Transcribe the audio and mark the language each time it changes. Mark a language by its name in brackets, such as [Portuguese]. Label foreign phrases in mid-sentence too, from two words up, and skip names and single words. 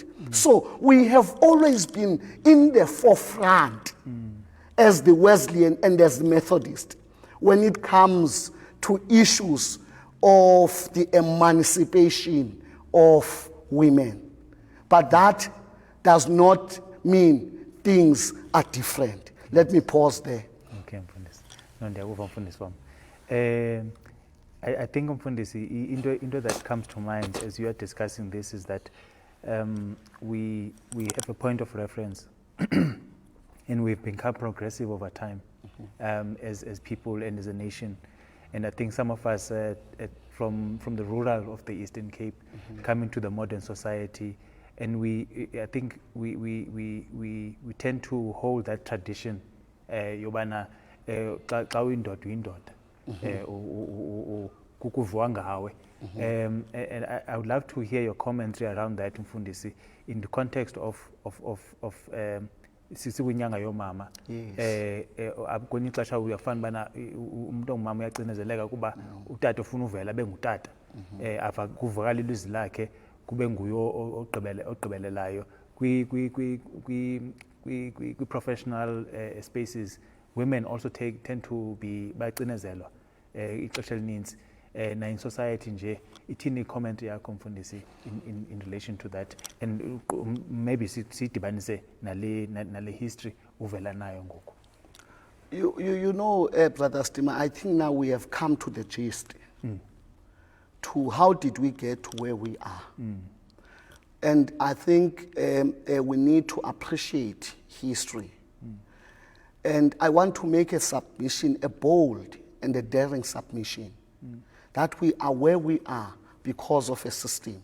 [English] So we have always been in the forefront as the Wesleyan and as the Methodist when it comes to issues of the emancipation of women. But that does not mean things are different. Let me pause there. Okay, Mfundisi. [Xhosa] No, ndiyakuva Mfundisi wami. [English] I think Mfundisi, into that comes to mind as you are discussing this is that we have a point of reference and we've become progressive over time as people and as a nation. And I think some of us from the rural of the Eastern Cape coming to the modern society, and I think we tend to hold that tradition. [Xhosa] Yobana xa uyindoda uyindoda kukuviwa ngawe. [English] And I would love to hear your commentary around that, Mfundisi, in the context of [Xhosa] sisiwinyanga yomama. Kwenye ixesha uyafana bana umuntu ongumama uyacinezeleka kuba utata ufuna uvela bengutata. Ava kuvakala ilizwi lakhe kube nguye ogqibelelayo [English] professional spaces, women also tend to be [Xhosa] bacinezelwa ixesha elininzi na [English] in society [Xhosa] nje ithini comment yakho mfundisi [English] in relation to that, and maybe [Xhosa] sidibanise nale history uvela nayo ngoku. [English] You know, Brother Stima, I think now we have come to the gist to how did we get to where we are. And I think we need to appreciate history. And I want to make a submission, a bold and a daring submission, that we are where we are because of a system.